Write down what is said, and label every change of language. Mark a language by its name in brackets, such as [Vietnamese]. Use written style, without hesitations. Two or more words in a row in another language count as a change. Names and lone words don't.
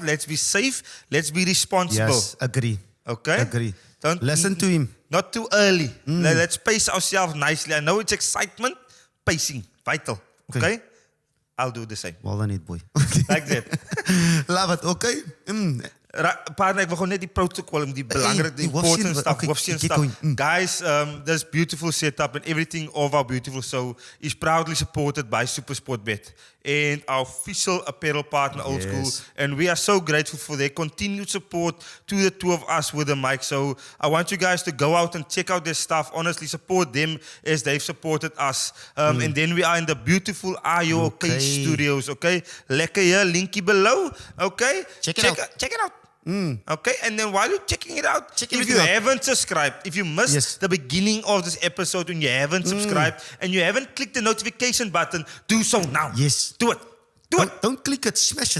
[English] Let's be safe. Let's be responsible. Yes, agree. Okay? Agree. Don't listen to him. Not too early. Let's pace ourselves nicely. I know it's excitement. Pacing. Vital. Okay? I'll do the same. Well done, it boy. Okay. Like that. Love it. Okay? Partner, [Afrikaans] ek wil gewoon net die protocol en die belangrike, die [English] important stuff, [Afrikaans] hoofscene stuff. [English] Guys, this beautiful setup and everything of our beautiful show is proudly supported by SuperSportBet and our official apparel partner, Old School. And we are so grateful for their continued support to the two of us with the mic. So I want you guys to go out and check out their stuff. Honestly, support them as they've supported us. And then we are in the beautiful IOK studios, okay? Lekker here, linkie below, okay? Check it out. Okay, and then while you're checking it out, if you haven't subscribed, if you missed the beginning of this episode and you haven't subscribed and you haven't clicked the notification button, do so now. Yes. Do it. Don't click it, smash it.